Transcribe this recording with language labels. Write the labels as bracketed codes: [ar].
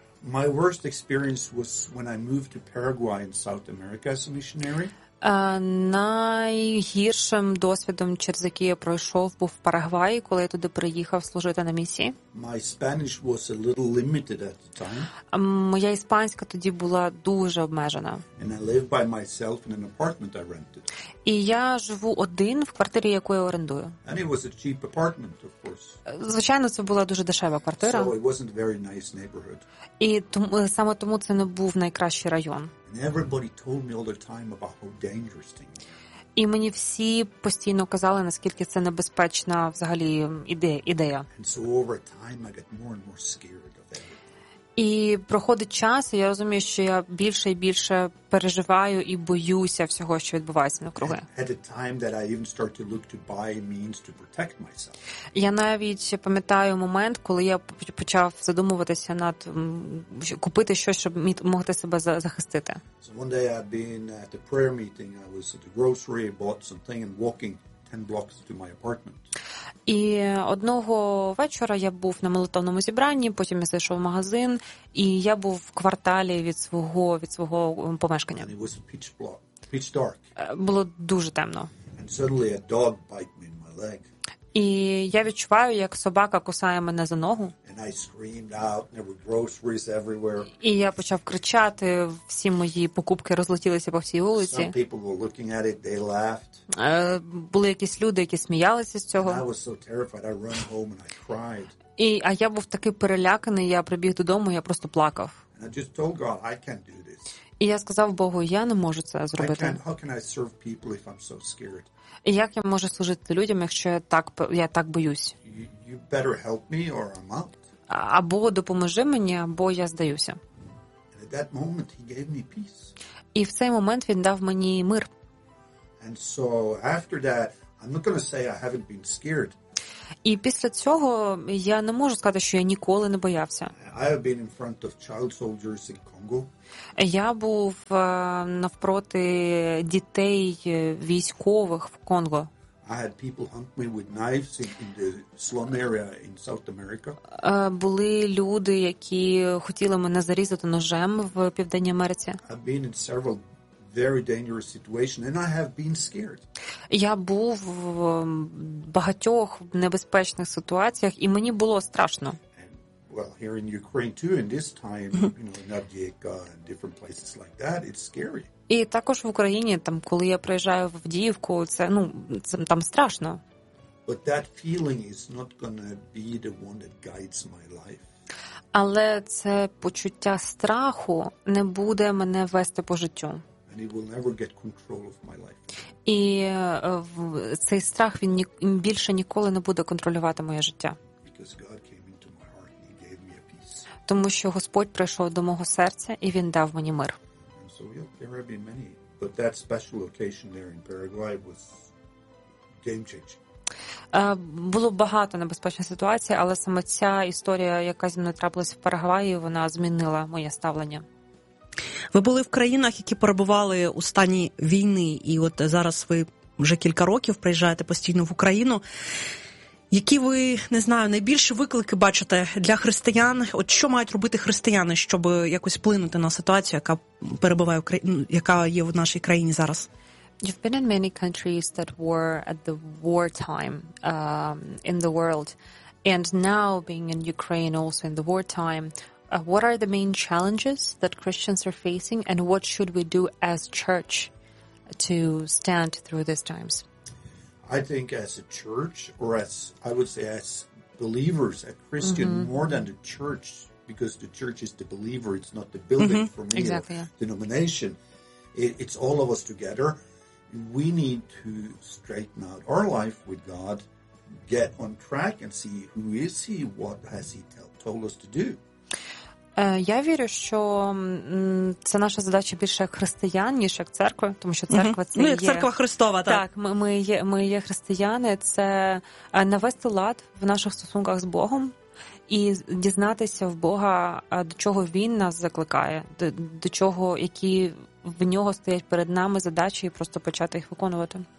[en] My worst experience was when I moved to Paraguay in South America as a missionary. [uk] Найгіршим досвідом, через який я пройшов, був в Парагваї, коли я туди приїхав служити на місії. [en] My Spanish was a little limited at the time. [uk] Моя іспанська тоді була дуже обмежена. [en] And I live by myself in an apartment I rented. [uk] І я живу один в квартирі, яку я орендую. [en] And it was a cheap apartment, of course. [uk] Звичайно, це була дуже дешева квартира. [en] So it wasn't a very nice neighborhood. [uk] І саме тому це не був найкращий район. [en] And everybody told me all the time about how dangerous things are. [uk] І мені всі постійно казали, наскільки це небезпечна взагалі ідея. [en] And so over time I get more and more scared of everything. [uk] І проходить час, і я розумію, що я більше і більше переживаю і боюся всього, що відбувається навкруги. [en] At a time that I even start to look to buy means to protect myself. [uk] Я навіть пам'ятаю момент, коли я почав задумуватися над купити щось, щоб могти себе захистити. [en] So one day I'd been at the prayer meeting, I was at the grocery, bought something and walking 10 blocks to my apartment. [uk] І одного вечора я був на молитовному зібранні, потім я зайшов в магазин, і я був в кварталі від свого помешкання. [en] And it was pitch black, pitch dark. [uk] Було дуже темно. [en] And suddenly a dog bite me in my leg. [uk] І я відчуваю, як собака кусає мене за ногу. [en] And I screamed out, there were groceries everywhere. [uk] І я почав кричати, всі мої покупки розлетілися по всій вулиці. [en] Some people were looking at it, they laughed. [uk] Були якісь люди, які сміялися з цього. [en] And I was so terrified, I ran home and I cried. [uk] А я був такий переляканий, я прибіг додому, я просто плакав. [en] And I just told God, I can't do this. [uk] І я сказав Богу, я не можу це зробити. [en] I can't, how can I serve people if I'm so scared? [uk] І як я можу служити людям, якщо я так боюсь? [en] You better help me or I'm out. [uk] Або допоможи мені, або я здаюся. [en] And at that moment he gave me peace. [uk] І в цей момент він дав мені мир. [en] And so after that, I'm not going to say I haven't been scared. [uk] І після цього я не можу сказати, що я ніколи не боявся. [en] I have been in front of child soldiers in Congo. [uk] Я був навпроти дітей військових в Конго. [en] I had people hunt me with knives in the slum area in South America. [uk] Були люди, які хотіли мене зарізати ножем в Південній Америці. [en] I've been in several very dangerous situation and I have been scared. [uk] Я був в багатьох небезпечних ситуаціях і мені було страшно. [en] Well, here in Ukraine too in this time, in Avdiivka and different places like that, it's scary. [uk] І також в Україні, там, коли я приїжджаю в Авдіївку, це там страшно. [en] But that feeling is not going to be the one that guides my life. [uk] Але це почуття страху не буде мене вести по життю. [en] And he will never get control of my life. [uk] І цей страх, він більше ніколи не буде контролювати моє життя. [en] Because God came into my heart and he gave me a peace. [uk] Тому що Господь прийшов до мого серця, і він дав мені мир. [en] And so, yeah, there have been many. But that special occasion there in Paraguay was game-changing. [uk] Було багато небезпечних ситуацій, але саме ця історія, яка зі мною трапилась в Парагваї, вона змінила моє ставлення. Ви були в країнах, які перебували у стані війни, і от зараз ви вже кілька років приїжджаєте постійно в Україну. Які ви, не знаю, найбільші виклики бачите для християн? От що мають робити християни, щоб якось вплинути на ситуацію, яка перебуває в країні, яка є в нашій країні зараз? [en] You've been in many countries that were at the wartime in the world, and now being in Ukraine also in the wartime, what are the main challenges that Christians are facing, and what should we do as church to stand through these times? I think as a church, or as I would say as believers, a Christian, mm-hmm. more than the church, because the church is the believer, it's not the building, mm-hmm. for me, exactly, or yeah. denomination, it's all of us together. We need to straighten out our life with God, get on track and see who is he, what has he told us to do. [uk] Я вірю, що це наша задача більше як християн, ніж як церкви, тому що церква це ну, як церква Христова, так. Так, ми є християни, це навести лад в наших стосунках з Богом і дізнатися в Бога, до чого він нас закликає, до чого, які в нього стоять перед нами задачі і просто почати їх виконувати.